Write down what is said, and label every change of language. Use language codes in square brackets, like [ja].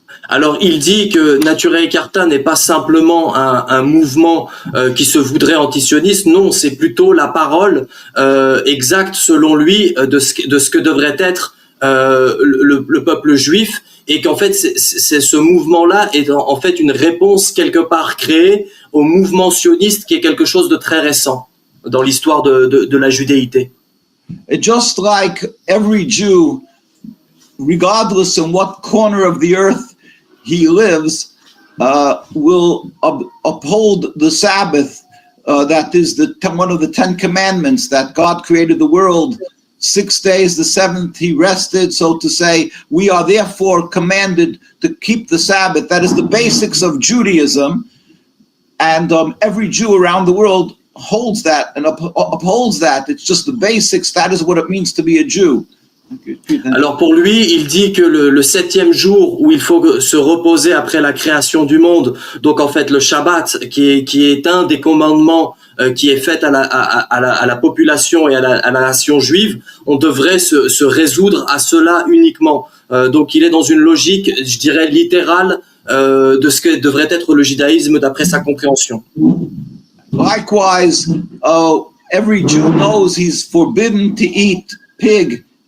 [fr] Alors il dit que Nature et Karta n'est pas simplement un mouvement qui se voudrait antisioniste, non, c'est plutôt la parole exacte selon lui de ce que devrait être le peuple juif, et qu'en fait c'est ce mouvement-là est en fait une réponse quelque part créée au mouvement sioniste, qui est quelque chose de très récent dans l'histoire de la judéité. [en] It just like every Jew, regardless in what corner of the earth he lives, will uphold the Sabbath. That is one of the 10 commandments, that God created the world 6 days, the seventh he rested. So to say, we are therefore commanded to keep the Sabbath. That is the basics of Judaism. And every Jew around the world holds that and upholds that. It's just the basics. That is what it means to be a Jew. [fr] Alors pour lui, il dit que le 7e jour où il faut se reposer après la création du monde, donc en fait le Shabbat, qui est un des commandements qui est fait à la population et à la nation juive, on devrait se résoudre à cela uniquement. Donc il est dans une logique, je dirais, littérale de ce que devrait être le judaïsme d'après sa compréhension. [en] Likewise, every Jew knows he's forbidden to eat pig.